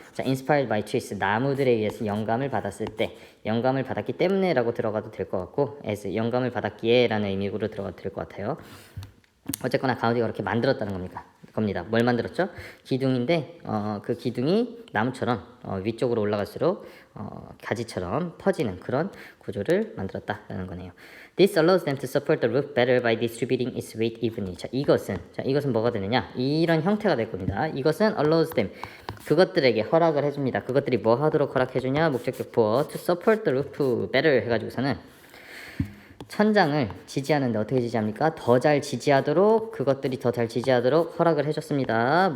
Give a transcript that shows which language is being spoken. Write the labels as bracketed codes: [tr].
[ko] 자, [en] inspired by trees [ko] 나무들에 의해서 영감을 받았을 때 영감을 받았기 때문에 라고 들어가도 될 것 같고 as 영감을 받았기에 라는 의미로 들어가도 될 것 같아요. 어쨌거나 가우디가 그렇게 만들었다는 겁니다. 뭘 만들었죠? 기둥인데 그 기둥이 나무처럼 위쪽으로 올라갈수록 가지처럼 퍼지는 그런 구조를 만들었다라는 거네요. [en] This allows them to support the roof better by distributing its weight evenly. [ko] 자, 이것은 뭐가 되느냐? 이런 형태가 될 겁니다. 이것은 [en] allows them [ko] 그것들에게 허락을 해줍니다. 그것들이 뭐 하도록 허락해주냐? 목적격 보어 [en] to support the roof better [ko] 해가지고서는 천장을 지지하는데 어떻게 지지합니까? 더 잘 지지하도록 그것들이 더 잘 지지하도록 허락을 해줬습니다.